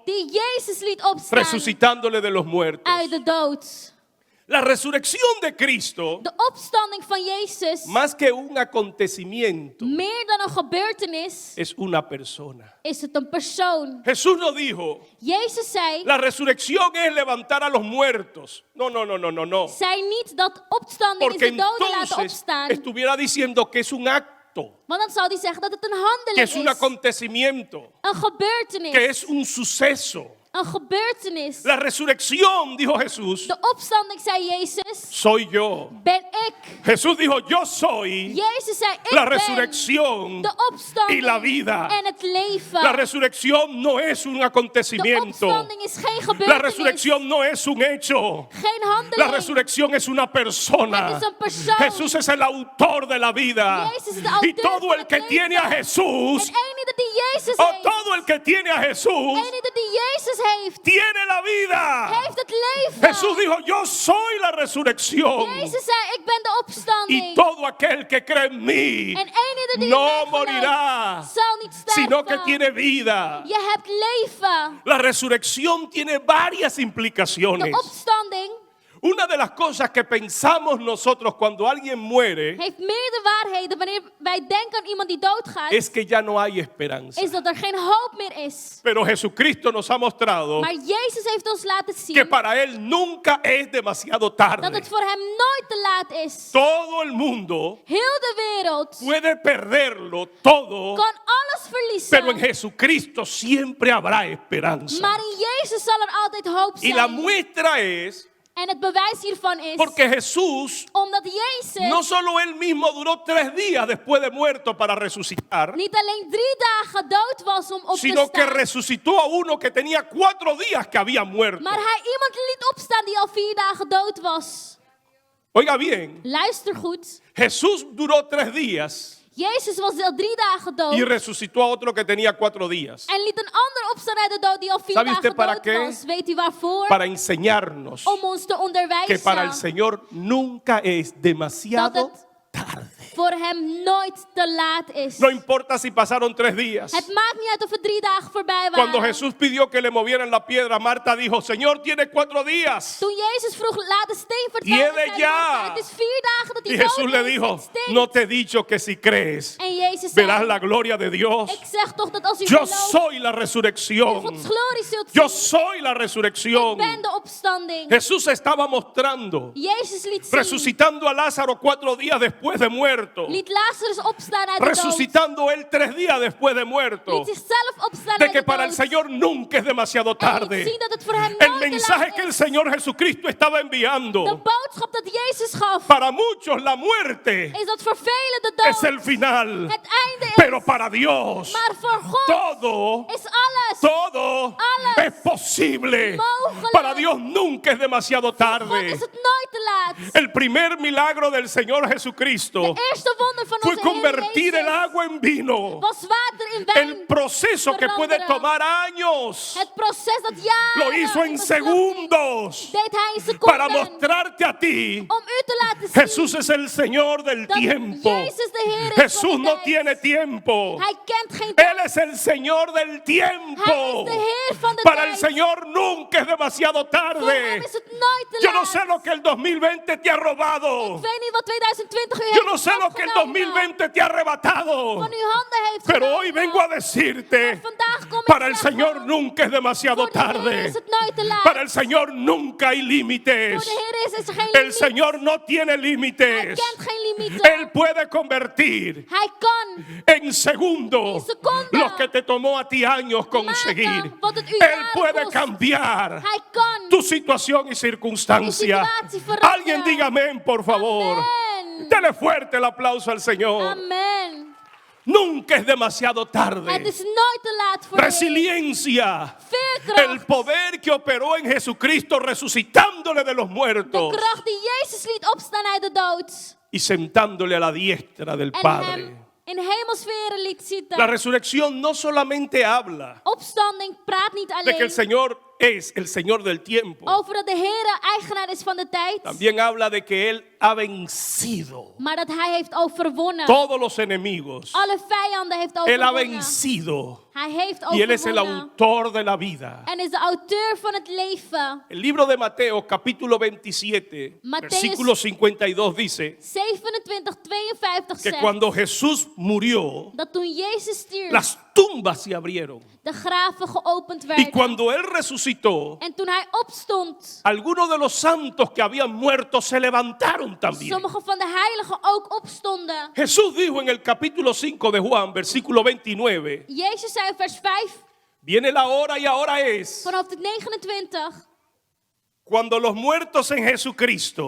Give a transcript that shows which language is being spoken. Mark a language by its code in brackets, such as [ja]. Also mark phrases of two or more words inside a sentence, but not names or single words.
[nl] die Jezus liet opstaan [es] resucitándole de los muertos. [nl] uit de dood. [es] La resurrección de Cristo, [nl] De opstanding van Jezus, [es] más que un acontecimiento, [nl] meer dan een gebeurtenis, [es] es una persona. [nl] is het een persoon. [es] Jesús no dijo, [nl] Jezus zei, [es] la resurrección es levantar a los muertos. No, no, no, no, no, no. [nl] zei niet dat opstanding is [es] Porque [nl] de doden laten [es] entonces [nl] opstaan. [es] estuviera diciendo que es un acto, [nl] Want dan zou hij zeggen dat het een [es] que [nl] handeling [es] es un [nl] is. [es] acontecimiento, [nl] Een gebeurtenis. [es] que es un suceso. [nl] Een gebeurtenis. [es] La resurrección, dijo Jesús, [nl] De opstanding, zei Jezus, [es] soy yo. [nl] ben ik. [es] Jesús dijo, yo soy [nl] Jezus zei, ik [es] la [nl] ben [es] resurrección [nl] de opstanding [es] y la vida. [nl] en het leven. [es] La resurrección no es un [nl] De [es] acontecimiento. [nl] opstanding is geen [es] La [nl] gebeurtenis. [es] resurrección no es un hecho. [nl] Geen [es] La [nl] handeling. [es] resurrección es una persona. [nl] Het is een persoon. [es] Jesús es el autor de la vida. [nl] Jezus is de auteur [es] Y todo [nl] van [es] el [nl] het [es] que [nl] leven. [es] tiene a [nl] En [es] Jesús, [nl] enige die Jezus [es] o [nl] heeft, [es] todo el que tiene a Jesús, [nl] enige die Jezus heeft, [es] tiene la vida. [nl] heeft het leven. [es] Jesús dijo, yo soy la resurrección. [nl] Jezus zei, ik ben de [es] Y [nl] opstanding. [es] todo aquel que cree en mí [nl] En enige die in [es] no [nl] mij gelooft, [es] morirá, [nl] zal niet [es] sino que [nl] sterven. [es] tiene vida. [nl] Je hebt leven. [es] La resurrección tiene varias [nl] De [es] implicaciones. [nl] opstanding [es] Una de las cosas que pensamos nosotros cuando alguien muere [nl] heeft meerdere waarheden. Wanneer wij denken aan iemand die doodgaat, [es] es que ya no hay esperanza. [nl] is dat er geen hoop meer is. [es] Pero Jesucristo nos ha mostrado [nl] Maar Jezus heeft ons laten zien [es] que para Él nunca es demasiado [nl] dat [es] tarde. [nl] het voor hem nooit te laat is. [es] Todo el mundo [nl] Heel de wereld [es] puede perderlo todo, [nl] kan alles verliezen. [es] pero en Jesucristo siempre habrá esperanza. [nl] Maar in Jezus zal er altijd hoop [es] Y la [nl] zijn. [es] muestra es [nl] En het bewijs hiervan is, [es] porque Jesús [nl] omdat Jezus [es] no solo Él mismo duró 3 días después de muerto para resucitar, [nl] niet alleen 3 dagen dood was om op te [es] sino que [nl] staan, [es] resucitó a uno que tenía 4 días que había muerto. [nl] maar hij iemand liet opstaan die al 4 dagen dood was. [es] Oiga bien, [nl] Luister goed. [es] Jesús duró 3 días [nl] Jezus was al 3 dagen dood. [es] y resucitó a otro que tenía 4 días [nl] En liet een ander opstaan uit de dood die al 4 [es] ¿Sabe usted [nl] dagen [es] para [nl] dood [es] qué? [nl] was. Weet u waarvoor? [es] para enseñarnos [nl] Om ons te [es] que [nl] onderwijzen [es] para el Señor nunca es demasiado [nl] dat het [es] tarde. [nl] voor hem nooit te laat is. [es] No importa si pasaron 3 días. [nl] Het maakt niet uit of er 3 dagen voorbij waren. [es] Cuando Jesús pidió que le movieran la piedra, Marta dijo, Señor, tiene 4 días. [nl] Toen Jezus vroeg, laat de steen [es] Tiene [nl] verdwijnen, zei [es] ya. [nl] Martha, het is 4 dagen dat [es] Y [nl] hij dood [es] Jesús le [nl] is, [es] dijo, [nl] het stinkt. [es] no te he dicho que si crees, [nl] En Jezus zei, [es] verás la gloria de Dios. [nl] ik zeg toch dat als u [es] Yo [nl] gelooft, [es] soy la [nl] u [es] resurrección. [nl] Gods glorie zult [es] Yo [nl] zien. [es] soy la [nl] Ik [es] resurrección. [nl] ben de opstanding. [es] Jesús estaba mostrando, [nl] Jezus liet zien, [es] resucitando a Lázaro 4 días después de muerto. [nl] liet Lazarus opstaan uit de dood. [es] Resucitando él 3 días después de muerto. [nl] Liet zichzelf opstaan [es] De [nl] uit [es] que [nl] de [es] para el [nl] dood. [es] Señor nunca es demasiado [nl] En liet [es] tarde. [nl] zien dat het voor hem [es] El [nl] nooit te [es] mensaje [nl] laat [es] que el [nl] is. [es] Señor Jesucristo estaba [nl] De [es] enviando. [nl] boodschap dat Jezus gaf, [es] Para muchos la muerte [nl] is dat voor velen de [es] es [nl] dood [es] el final. [nl] het einde is. [es] Pero para Dios [nl] Maar voor God [es] todo, [nl] is alles. [es] todo [nl] Alles [es] es posible. [nl] mogelijk. [es] Para Dios nunca es demasiado [nl] God [es] tarde. [nl] is het nooit te laat. plaats. [es] El primer milagro del Señor Jesucristo [nl] De eerste wonder van [es] fue [nl] onze Heer [es] convertir el [nl] Jezus [es] agua en vino. [nl] was water in [es] El [nl] wijn [es] proceso que puede [nl] veranderen. [es] tomar años [nl] Het proces dat [es] lo [nl] jaren [es] hizo en [nl] in beslag ging, [es] segundos [nl] deed hij in [es] para [nl] seconden [es] mostrarte a ti. [nl] om u te laten zien [es] Jesús es el Señor del [nl] dat [es] tiempo. [nl] Jezus de Heer is van [es] Jesús [nl] de [es] no [nl] tijd. [es] tiene tiempo. [nl] Hij kent geen [es] Él [nl] tijd. [es] es el Señor del [nl] Hij is [es] tiempo. [nl] de Heer van de [es] Para el [nl] tijd. [es] Señor nunca es demasiado [nl] Voor hem [es] tarde. [nl] is het nooit te [es] Yo no [nl] laat. [es] sé lo que el 2020 te ha robado. [nl] Ik weet niet wat 2020 u [es] Yo [nl] heeft [es] no sé lo que el [nl] afgenomen, [es] 2020 te ha arrebatado. [nl] van uw handen heeft [es] Pero [nl] genomen. [es] hoy vengo a decirte, [nl] Vandaag kom ik [es] para el [nl] zeggen, [es] Señor nunca es demasiado [nl] voor de Heer [es] tarde. [nl] is het nooit te laat. [es] Para el Señor nunca hay [nl] Voor [es] límites. [nl] de Heer is er geen [es] El [nl] limiet. [es] Señor no tiene [nl] Hij [es] límites. [nl] kent geen limieten. [es] Él puede convertir [nl] Hij kan [es] en segundo [nl] En seconden. [es] los que te tomó a ti años conseguir. [nl] maken wat het u [es] Él [nl] jaren [es] puede [nl] kost. [es] cambiar [nl] Hij kan. [es] tu situación y circunstancia. [nl] Tu situatie veranderen. [es] Alguien diga amén, por favor. [nl] Amen. [es] Dele fuerte el aplauso al Señor. [nl] Amen. [es] Nunca es demasiado [nl] Het [es] tarde. [nl] is nooit te laat voor de Heer. [es] Resiliencia. [nl] Veerkracht. [es] El poder que operó en Jesucristo resucitándole de los [nl] De [es] muertos [nl] kracht die Jezus liet opstaan uit de dood. [es] y sentándole a la diestra del [nl] En [es] Padre. [nl] hem in hemelsferen liet zitten. [es] La resurrección no solamente habla [nl] Opstanding praat niet [es] de que el [nl] alleen [es] Señor es el Señor del tiempo, [nl] over dat de Heer eigenaar is van de tijd. [es] también habla de que Él ha vencido [nl] Maar dat hij heeft overwonnen. [es] todos los enemigos. [nl] Alle vijanden heeft [es] Él ha [nl] overwonnen. [es] vencido [nl] Hij heeft [es] y Él es el [nl] overwonnen. [es] autor de la vida. [nl] En is de auteur van het leven. [es] El libro de Mateo, capítulo 27, [nl] Matthäus- [es] versículo 52 dice [nl] 27, 52 [es] que [nl] zegt [es] cuando Jesús murió, [nl] dat toen Jezus stierf, [es] las tumbas se abrieron. [nl] de graven geopend [es] Y [nl] werden. [es] cuando Él resucitó, [nl] En toen hij opstond, [es] algunos de los santos que habían muerto se levantaron también. [nl] sommige van de heiligen ook opstonden. [es] Jesús dijo en el capítulo 5 de Juan, versículo 29, [nl] Jezus zei in vers 5, [es] viene la hora y ahora es [nl] vanaf het 29. [es] cuando los muertos en Jesucristo